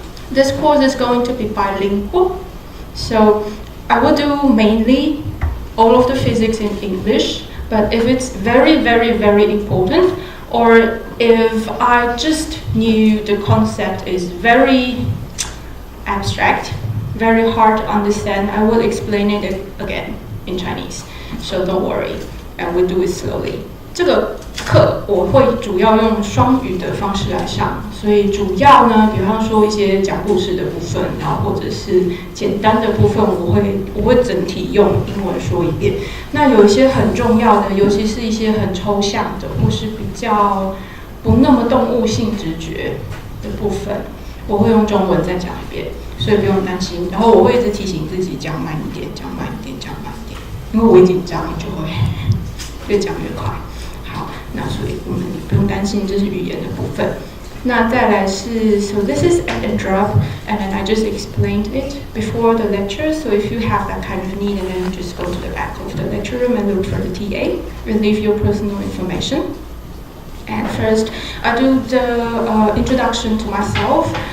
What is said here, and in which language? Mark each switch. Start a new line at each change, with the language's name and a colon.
English: This course is going to be bilingual, so I will do mainly all of the physics in English, but if it's very, very, very important, or if I just knew the concept is very abstract, very hard to understand, I will explain it again in Chinese. So don't worry, and we'll do it slowly.
Chinese: 这个课我会主要用双语的方式来上，所以主要呢，比方说一些讲故事的部分，然后或者是简单的部分，我会整体用英文说一遍。那有一些很重要的，尤其是一些很抽象的，或是比较不那么动物性直觉的部分，我会用中文再讲一遍，所以不用担心。然后我会一直提醒自己讲慢一点，讲慢一点，讲慢一点，因为我一紧张就会越讲越快。好，那所以我们不用担心，这是语言的部分。那再来是
English: so this is add and drop, and then I just explained it before the lecture. So if you have that kind of need, and then just go to the back of the lecture room and look for the TA and leave your personal information. And first, I do the introduction to myself.